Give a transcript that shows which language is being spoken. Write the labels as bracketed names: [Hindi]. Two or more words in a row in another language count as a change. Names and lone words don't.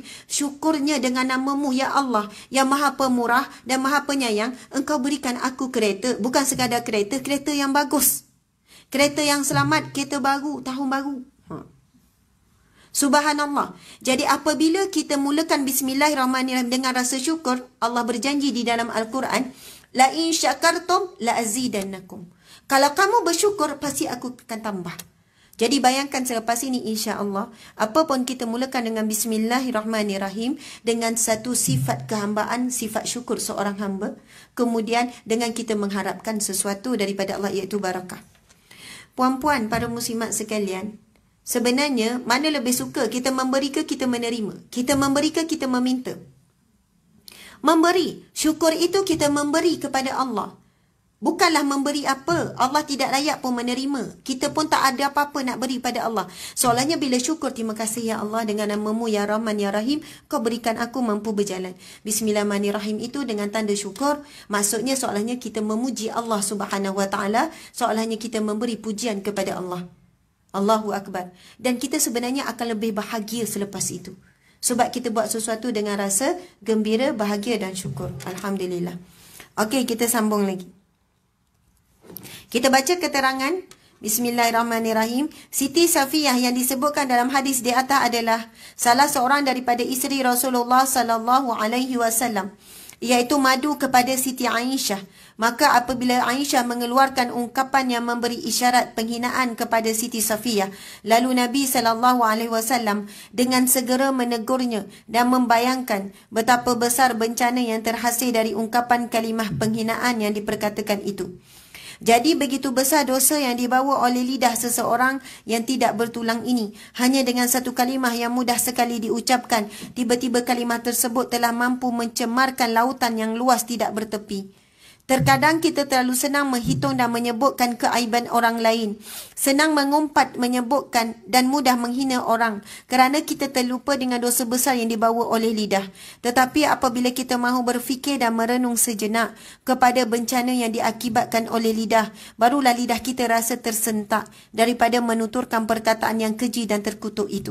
[Malay] Syukurnya dengan namamu, [Arabic] يا الله, [Malay] yang maha pemurah dan maha penyayang, Engkau berikan aku kereta. Bukan sekadar kereta, kereta yang bagus. Kereta yang selamat, kereta baru, tahun baru. Subhanallah. Jadi apabila kita mulakan Bismillahirrahmanirrahim dengan rasa syukur, Allah berjanji di dalam Al-Quran, [Arabic] لئن شكرتم لأزيدنكم. [Malay] Kalau kamu bersyukur, pasti aku akan tambah. Jadi bayangkan selepas ini insya-Allah, apa pun kita mulakan dengan Bismillahirrahmanirrahim, dengan satu sifat kehambaan, sifat syukur seorang hamba. Kemudian dengan kita mengharapkan sesuatu daripada Allah, iaitu barakah. Puan-puan, para muslimat sekalian, sebenarnya mana lebih suka, kita memberi ke kita menerima? Kita memberi ke kita meminta? Memberi. Syukur itu kita memberi kepada Allah. Bukanlah memberi apa. Allah tidak layak pun menerima. Kita pun tak ada apa-apa nak beri pada Allah. Soalnya bila syukur, terima kasih [Arabic] يا الله, [Malay] dengan namamu [Arabic] يا رحمن يا رحيم, [Malay] kau berikan aku mampu berjalan. Bismillahirrahmanirrahim itu dengan tanda syukur. Maksudnya soalnya kita memuji [Arabic] الله سبحانه وتعالى. [Malay] Soalnya kita memberi pujian kepada Allah. [Arabic] الله أكبر. [Malay] Dan kita sebenarnya akan lebih bahagia selepas itu. Sebab kita buat sesuatu dengan rasa gembira, bahagia dan syukur. Alhamdulillah. Okey, kita sambung lagi. Kita baca keterangan Bismillahirrahmanirrahim. Siti Safiyah yang disebutkan dalam hadis di atas adalah salah seorang daripada isteri Rasulullah [Arabic] صلى الله عليه وسلم, [Malay] iaitu madu kepada Siti Aisyah. Maka apabila Aisyah mengeluarkan ungkapan yang memberi isyarat penghinaan kepada Siti Safiyah, lalu Nabi [Arabic] صلى الله عليه وسلم [Malay] dengan segera menegurnya dan membayangkan betapa besar bencana yang terhasil dari ungkapan kalimah penghinaan yang diperkatakan itu. Jadi begitu besar dosa yang dibawa oleh lidah seseorang yang tidak bertulang ini. Hanya dengan satu kalimah yang mudah sekali diucapkan, tiba-tiba kalimah tersebut telah mampu mencemarkan lautan yang luas tidak bertepi. Terkadang kita terlalu senang menghitung dan menyebutkan keaiban orang lain. Senang mengumpat, menyebutkan dan mudah menghina orang kerana kita terlupa dengan dosa besar yang dibawa oleh lidah. Tetapi apabila kita mahu berfikir dan merenung sejenak kepada bencana yang diakibatkan oleh lidah, barulah lidah kita rasa tersentak daripada menuturkan perkataan yang keji dan terkutuk itu.